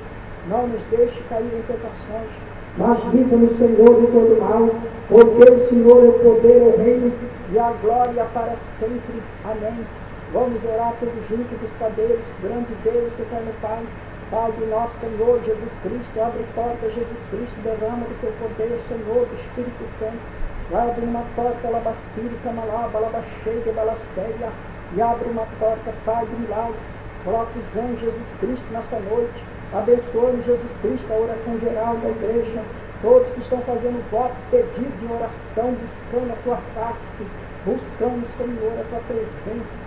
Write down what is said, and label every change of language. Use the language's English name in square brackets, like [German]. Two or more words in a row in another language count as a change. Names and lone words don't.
[Portuguese] Não nos deixe cair em tentações, mas livra-nos, Senhor, de todo mal, porque o Senhor é o poder, o reino e a glória para sempre. Amém. Vamos orar todos juntos, buscar Deus, grande Deus, eterno Pai. Pai de nosso Senhor Jesus Cristo, abre porta, Jesus Cristo, derrama do teu poder, Senhor, do Espírito Santo. Vai abrir uma porta, labacírica, malaba, labacheia, balastéria. E abre uma porta, Pai de milagre. Coloca os anjos, Jesus Cristo, nessa noite. Abençoe, Jesus Cristo, a oração geral da igreja. Todos que estão fazendo voto, pedido de oração, buscando a tua face, buscando, Senhor, a tua presença.